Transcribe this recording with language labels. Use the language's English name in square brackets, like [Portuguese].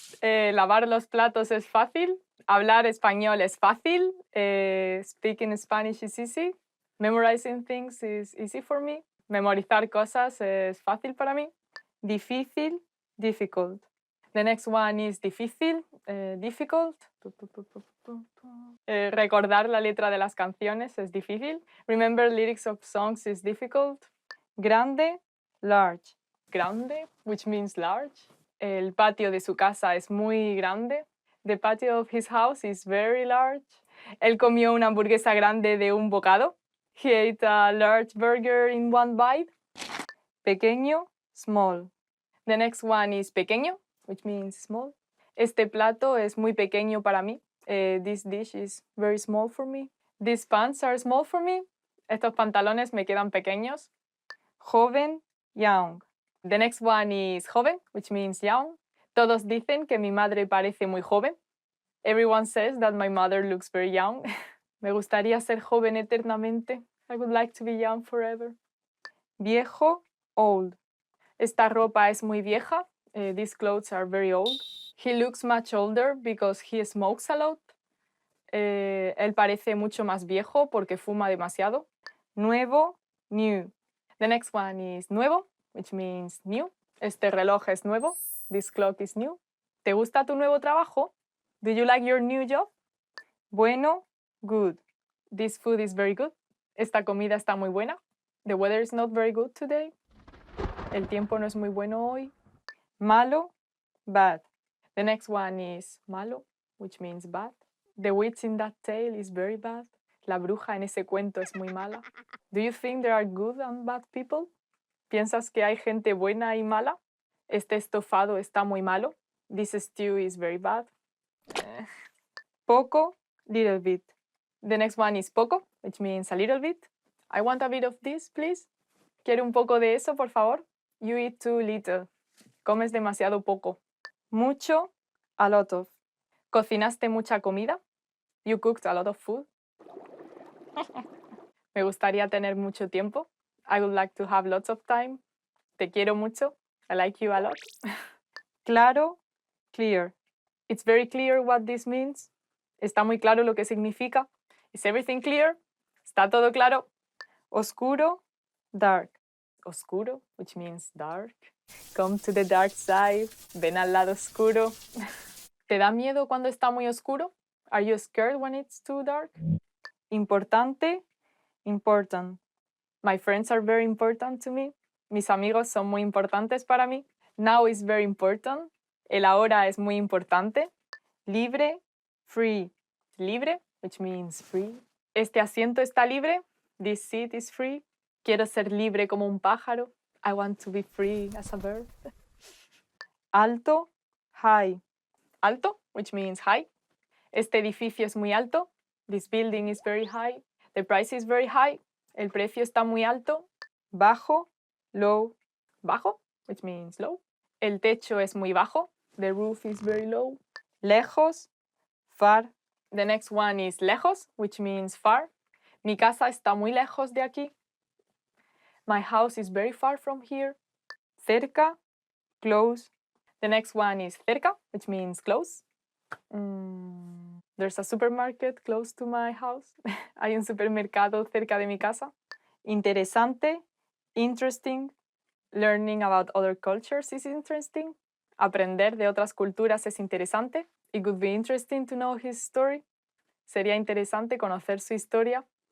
[Spanish] Lavar los platos es fácil. Hablar español es fácil. [English] Speaking Spanish is easy. Memorizing things is easy for me. [Spanish] Memorizar cosas es fácil para mí. Difícil, difficult. [English] The next one is difícil, difficult. [Spanish] Recordar la letra de las canciones es difícil. [English] Remember lyrics of songs is difficult. Grande, large. Grande, which means large. [Spanish] El patio de su casa es muy grande. [English] The patio of his house is very large. [Spanish] Él comió una hamburguesa grande de un bocado. [English] He ate a large burger in one bite. Pequeño, small. The next one is pequeño, which means small. [Spanish] Este plato es muy pequeño para mí. [English] This dish is very small for me. These pants are small for me. [Spanish] Estos pantalones me quedan pequeños. Joven, young. [English] The next one is joven, which means young. [Spanish] Todos dicen que mi madre parece muy joven. [English] Everyone says that my mother looks very young. [Spanish] Me gustaría ser joven eternamente. [English] I would like to be young forever. Viejo, old. [Spanish] Esta ropa es muy vieja. [English] These clothes are very old. He looks much older because he smokes a lot. [Spanish] Él parece mucho más viejo porque fuma demasiado. Nuevo, new. [English] The next one is nuevo, which means new. [Spanish] Este reloj es nuevo. [English] This clock is new. [Spanish] ¿Te gusta tu nuevo trabajo? [English] Do you like your new job? Bueno, good. This food is very good. [Spanish] Esta comida está muy buena. [English] The weather is not very good today. [Spanish] El tiempo no es muy bueno hoy. Malo, bad. [English] The next one is malo, which means bad. The witch in that tale is very bad. [Spanish] La bruja en ese cuento es muy mala. [English] Do you think there are good and bad people? [Spanish] ¿Piensas que hay gente buena y mala? Este estofado está muy malo. [English] This stew is very bad. Poco, little bit. The next one is poco, which means a little bit. I want a bit of this, please. [Spanish] Quiero un poco de eso, por favor. [English] You eat too little. [Spanish] Comes demasiado poco. Mucho, [English] a lot of. [Spanish] ¿Cocinaste mucha comida? [English] You cooked a lot of food. [Spanish] Me gustaría tener mucho tiempo. [English] I would like to have lots of time. [Spanish] Te quiero mucho. [English] I like you a lot. Claro, clear. It's very clear what this means. [Spanish] Está muy claro lo que significa. [English] Is everything clear? [Spanish] ¿Está todo claro? Oscuro, dark. [English] Oscuro, which means dark. Come to the dark side. [Spanish] Ven al lado oscuro. ¿Te da miedo cuando está muy oscuro? [English] Are you scared when it's too dark? Importante, important. My friends are very important to me. [Spanish] Mis amigos son muy importantes para mí. [English] Now is very important. [Spanish] El ahora es muy importante. Libre, free. Libre, [English] which means free. [Spanish] Este asiento está libre. [English] This seat is free. [Spanish] Quiero ser libre como un pájaro. [English] I want to be free as a bird. Alto, high. Alto, which means high. [Spanish] Este edificio es muy alto. [English] This building is very high. The price is very high. [Spanish] El precio está muy alto. Bajo, low. Bajo, [English] which means low. [Spanish] El techo es muy bajo. [English] The roof is very low. Lejos, far. The next one is lejos, which means far. [Spanish] Mi casa está muy lejos de aquí. [English] My house is very far from here. Cerca, close. The next one is cerca, which means close. There's a supermarket close to my house. [Spanish] Hay un supermercado cerca de mi casa. Interesante, interesting. [English] Learning about other cultures is interesting. [Spanish] Aprender de otras culturas es interesante. [English] It would be interesting to know his story. [Spanish] Sería interesante conocer su historia.